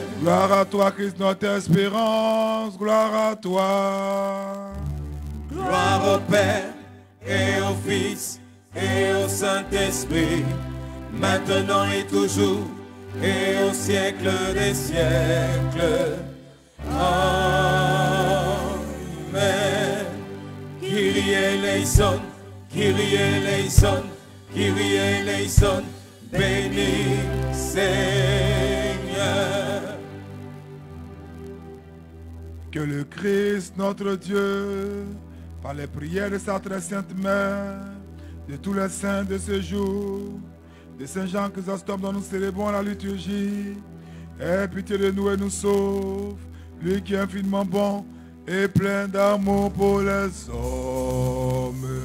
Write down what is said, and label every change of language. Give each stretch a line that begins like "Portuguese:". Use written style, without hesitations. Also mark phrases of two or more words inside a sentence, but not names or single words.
French: Gloire à toi, Christ, notre espérance, gloire à toi. Gloire au Père et au Fils et au Saint-Esprit, maintenant et toujours, et au siècle des siècles. Amen.
Greek: Kyrie eleison, Kyrie eleison, Kyrie eleison,
French: béni Seigneur. Que le Christ, notre Dieu, par les prières de sa très sainte mère, de tous les saints de ce jour, de Saint Jean Chrysostome dont nous célébrons la liturgie, aie pitié de nous et nous sauve, lui qui est infiniment bon et plein d'amour pour les hommes.